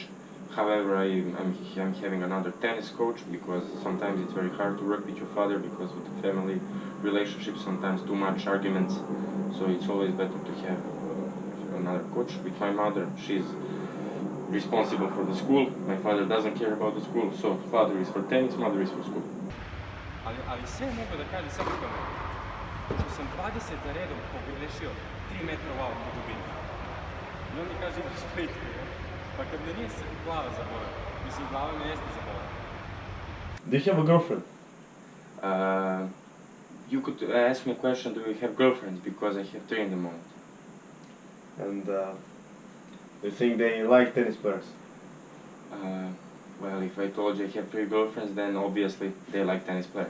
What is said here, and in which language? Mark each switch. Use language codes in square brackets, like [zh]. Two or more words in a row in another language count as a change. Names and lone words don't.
[en] However, I'm having another tennis coach because sometimes it's very hard to work with your father because with the family relationships sometimes too much arguments. So it's always better to have another coach. With my mother, she's responsible for the school. My father doesn't care about the school. So father is for tennis, mother is for school. [sr] Ali sve mogu da kažem samo tome, što sam 20 za redom pogrešio 3 metra u auto dubini. I on mi kaže imaš plitku. Pa kad me nije glava zabola, mislim glava me jeste zabola. [en] Do you have a girlfriend? You could ask me a question, do you have girlfriends? Because I have 3 in the moment. And you think they like tennis players? Well, if I told you I have 3 girlfriends, then obviously they like tennis players.